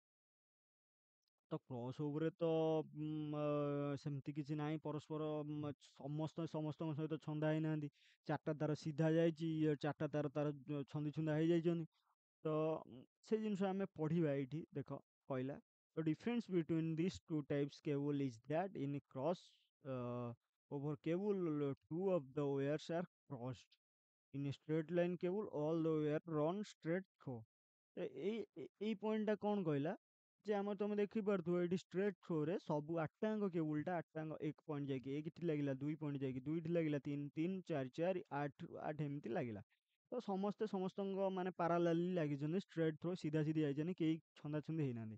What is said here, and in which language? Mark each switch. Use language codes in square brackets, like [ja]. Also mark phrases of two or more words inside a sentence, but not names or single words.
[or] ତ [en] cross overରେ [or] ତ ସେମିତି କିଛି ନାହିଁ, ପରସ୍ପର ସମସ୍ତଙ୍କ ସହିତ ଛନ୍ଦା ହେଇନାହାନ୍ତି। ଚାରିଟା ତାର ସିଧା ଯାଇଛି, ଇଏ ଚାରିଟା ତାର ତାର ଛନ୍ଦି ଛୁନ୍ଦା ହେଇଯାଇଛନ୍ତି। ତ ସେ ଜିନିଷ ଆମେ ପଢିବା ଏଇଠି ଦେଖ, କହିଲା [en] the difference between these two types cable is that in cross over cable, two of the wires are crossed. In a straight line cable all the wire run straight through। [or] ଏଇ ପଏଣ୍ଟଟା କଣ କହିଲା ଯେ ଆମର ତମେ ଦେଖିପାରୁଥିବ ଏଇଠି [en] straight throughରେ [or] ସବୁ ଆଠଟାଙ୍କ କେବୁଲଟା ଆଠଟାଙ୍କ 1 ପଏଣ୍ଟ ଯାଇକି 1ଠି ଲାଗିଲା 2 ପଏଣ୍ଟ ଯାଇକି 2ଠି ଲାଗିଲା 3 3 4 4 8 8 ଏମିତି ଲାଗିଲା। ତ ସମସ୍ତେ ସମସ୍ତଙ୍କ ମାନେ ପାରାଲାଲି ଲାଗିଛନ୍ତି, [en] straight through [or] ସିଧା ସିଧି ଯାଇଛନ୍ତି, କେହି ଛନ୍ଦାଛନ୍ଦି ହେଇନାହାନ୍ତି।